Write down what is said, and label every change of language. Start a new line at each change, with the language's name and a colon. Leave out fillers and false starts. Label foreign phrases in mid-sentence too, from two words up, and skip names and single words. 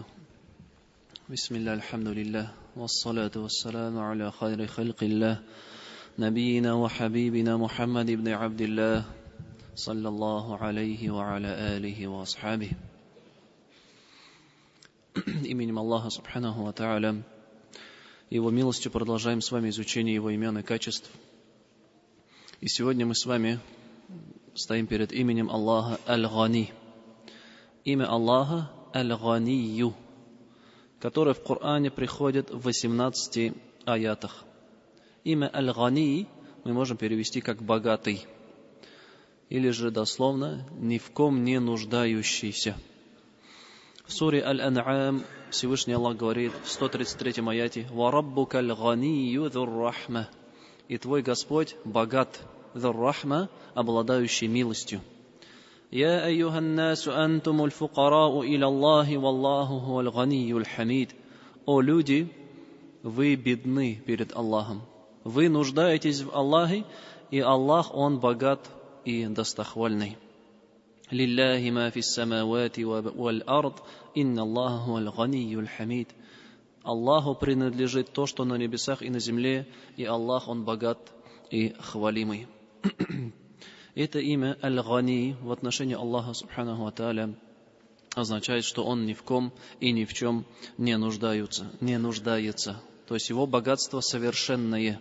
Arabic: بسم الله الحمد لله والصلاة والسلام على خير خلق الله نبينا وحبيبنا محمد بن عبد الله صلى الله عليه وعلى آله وأصحابه.
Russian: Именем Аллаха
Arabic: سبحانه وتعالى,
Russian: Его милостью продолжаем с вами изучение Его имен и качеств. И сегодня мы с вами стоим перед именем Аллаха Аль-Гани. Имя Аллаха Аль-Ганию, которое в Коране приходит в 18 аятах. Имя Аль-Гани мы можем перевести как «богатый», или же дословно «ни в ком не нуждающийся». В суре Аль-Ан'ам Всевышний Аллах говорит в 133 аяте:
Arabic: «وربك الغني ذو الرحمة»,
Russian: и твой Господь богат, зур-рахма, обладающий милостью.
Arabic: «يا أيها الناس أنتم الفقراء إلى الله والله هو الغني الحميد».
Russian: О люди, вы бедны перед Аллахом. Вы нуждаетесь в Аллахе, и Аллах, Он богат и достохвальный.
Arabic: «لله ما في السماوات والأرض إن الله هو الغني الحميد».
Russian: Аллаху принадлежит то, что на небесах и на земле, и Аллах, Он богат и хвалимый. Это имя Аль-Гани в отношении Аллаха
Arabic: سبحانه وتعالى
Russian: означает, что Он ни в ком и ни в чем не нуждается. То есть Его богатство совершенное.